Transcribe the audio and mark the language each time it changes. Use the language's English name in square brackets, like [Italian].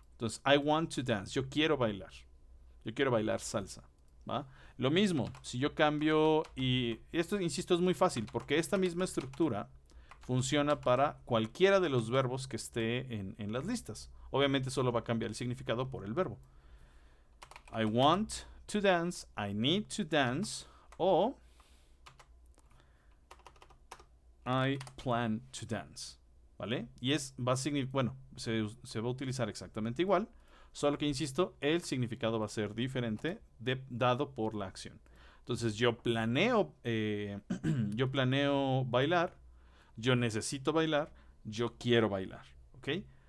[Spanish] Entonces, [English] I want to dance, [Spanish] yo quiero bailar. Yo quiero bailar salsa, ¿va? Lo mismo, si yo cambio, y esto, insisto, es muy fácil, porque esta misma estructura funciona para cualquiera de los verbos que esté en las listas. Obviamente solo va a cambiar el significado por el verbo. [English] I want to dance, I need to dance, o I plan to dance, ¿vale? [Spanish] Y va a significar, bueno, se va a utilizar exactamente igual, solo que, insisto, el significado va a ser diferente dado por la acción. Entonces yo planeo, yo planeo bailar, yo necesito bailar, yo quiero bailar, ¿ok?